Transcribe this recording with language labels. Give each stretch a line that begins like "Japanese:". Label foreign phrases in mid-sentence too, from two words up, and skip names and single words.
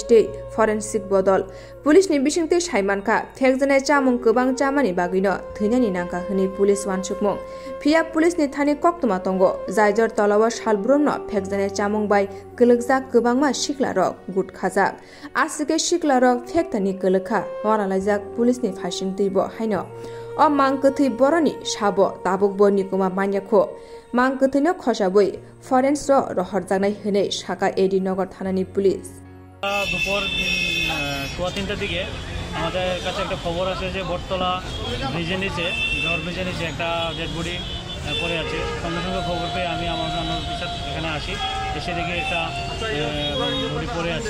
Kok Borok: tei forensic bodol police ni bisingte saimanka thekjanai chamung kwbang chamani bagino thwinani nangka hini police wansukmung phiya police ni thani koktoma tongo zajar tolawo salbrumno thekjanai chamung bai kulugjak kwbangma shiklarok gut khajak asike shiklarok thektani kulukha waralaijak police ni phasing tuibo haino o mangkutui boroni sabo tabukbo nikuma manyakho mangkutui khosabui forensic rohorjanai hene Saka edi নগর থানানি পুলিশ
Bangla: দুপুর 3:15টার দিকে আমাদের কাছে একটা খবর আছে যে বটতলা ব্রিজের নিচে একটা
English: dead body
Bangla: পড়ে আছে। সঙ্গে সঙ্গে খবর পেয়ে আমি আমার অফিসার এখানে আসি, এসে দেখি একটা বডি পড়ে আছে।